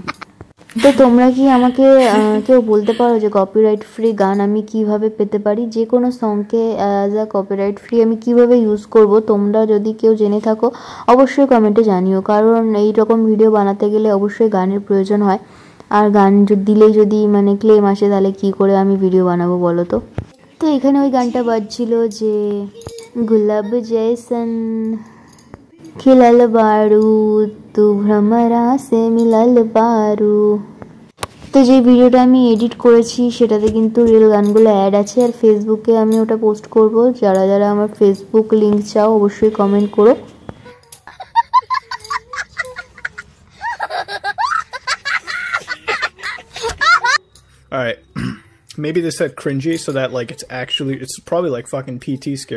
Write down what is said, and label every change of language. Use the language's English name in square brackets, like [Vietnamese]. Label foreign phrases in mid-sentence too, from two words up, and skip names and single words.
[Bangla] তো তোমরা কি আমাকে কেউ বলতে পারো যে [English] copyright free [Bangla] গান আমি কিভাবে পেতে পারি, যে কোনো সংকে [English] as a copyright free [Bangla] আমি কিভাবে ইউজ করব, তোমরা যদি কেউ জেনে থাকো অবশ্যই কমেন্টে জানিও, কারণ এই রকম ভিডিও বানাতে গেলে অবশ্যই গানের প্রয়োজন হয়, আর গান দিলেই যদি মানে ক্লেম আসে তাহলে কি করে আমি ভিডিও বানাবো বলো তো। তো এখানে ওই গানটা বাজছিল যে [Bhojpuri] गुलाब जैसन खिलल बारू तू भ्रमरा से मिलल बारू। [Bangla] তো যে ভিডিওটা আমি এডিট করেছি সেটাতে কিন্তু রিয়েল গানগুলো অ্যাড আছে, আর ফেসবুকে আমি ওটা পোস্ট করব। যারা যারা আমার ফেসবুক লিংক চাও অবশ্যই কমেন্ট করো। [English] All right. Maybe they said cringy so that like it's probably like fucking PT scary.